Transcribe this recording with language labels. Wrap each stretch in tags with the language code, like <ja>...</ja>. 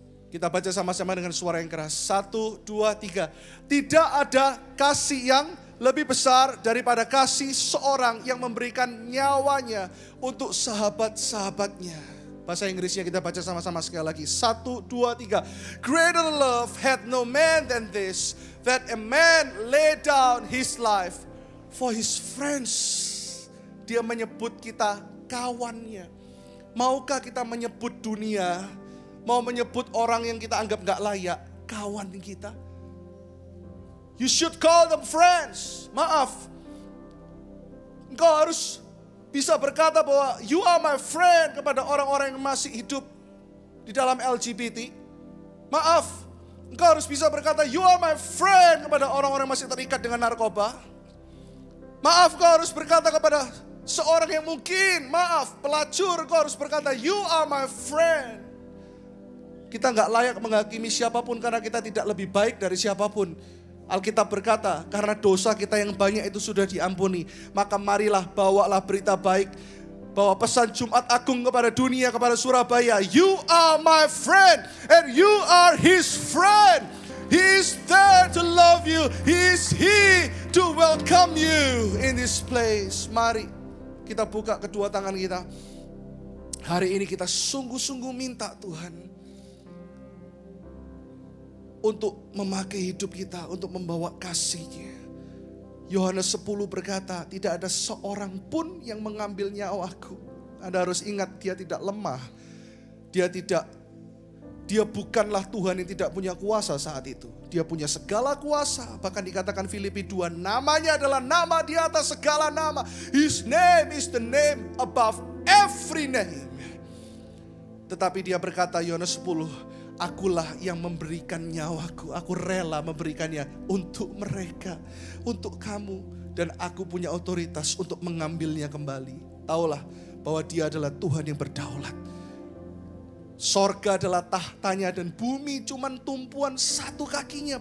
<id>Kita baca sama-sama dengan suara yang keras. 1, 2, 3. Tidak ada kasih yang lebih besar daripada kasih seorang yang memberikan nyawanya untuk sahabat-sahabatnya. Bahasa Inggrisnya kita baca sama-sama sekali lagi. 1, 2, 3.</id> <en>Greater love had no man than this, that a man lay down his life for his friends.</en> <id>Dia menyebut kita kawannya. Maukah kita menyebut dunia, mau menyebut orang yang kita anggap gak layak, kawan kita?</id> <en>You should call them friends.</en> <id>Maaf, engkau harus bisa berkata bahwa</id> <en>you are my friend</en> <id>kepada orang-orang yang masih hidup di dalam LGBT. Maaf, engkau harus bisa berkata</id> <en>you are my friend</en> <id>kepada orang-orang yang masih terikat dengan narkoba. Maaf, engkau harus berkata kepada seorang yang mungkin, pelacur, engkau harus berkata</id> <en>you are my friend.</en> <id>Kita gak layak menghakimi siapapun karena kita tidak lebih baik dari siapapun. Alkitab berkata, karena dosa kita yang banyak itu sudah diampuni. Maka marilah bawalah berita baik. Bawa pesan Jumat Agung kepada dunia, kepada Surabaya.</id> <en>You are my friend and you are his friend. He is there to love you. He is here to welcome you in this place.</en> <id>Mari kita buka kedua tangan kita. Hari ini kita sungguh-sungguh minta Tuhan untuk memakai hidup kita, untuk membawa kasih-Nya. Yohanes 10 berkata, tidak ada seorang pun yang mengambil nyawaku. Anda harus ingat, dia tidak lemah. Dia bukanlah Tuhan yang tidak punya kuasa saat itu. Dia punya segala kuasa. Bahkan dikatakan Filipi 2, namanya adalah nama di atas segala nama.</id> <en>His name is the name above every name.</en> <id>Tetapi dia berkata, Yohanes 10, akulah yang memberikan nyawaku. Aku rela memberikannya untuk mereka, untuk kamu. Dan aku punya otoritas untuk mengambilnya kembali. Taulah bahwa dia adalah Tuhan yang berdaulat. Sorga adalah tahtanya dan bumi cuman tumpuan satu kakinya.</id>